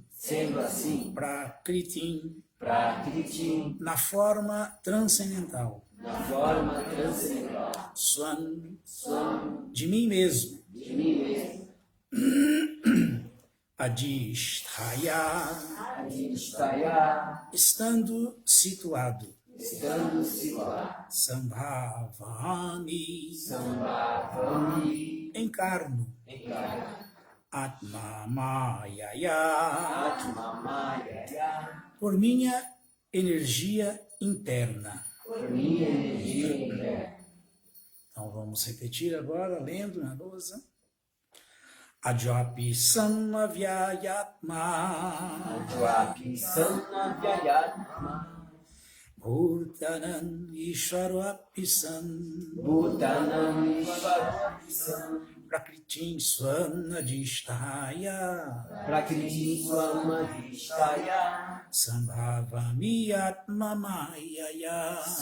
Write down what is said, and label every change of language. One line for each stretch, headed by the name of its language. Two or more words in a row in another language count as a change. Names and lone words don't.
Portuguese: Prakritim, na forma transcendental. Swan, de mim mesmo. Adhisthaya, estando situado. Sambhavami, encarno.
Sanskrit: Atma Mayaya,
Portuguese: por minha energia interna. Então vamos repetir agora, lendo na lousa.
Sanskrit: Ajwapi Samavyayatma, Bhutanam Ishvarapi San, Prakritim Swam Adhisthaya, Sambhavami Atma Mayaya,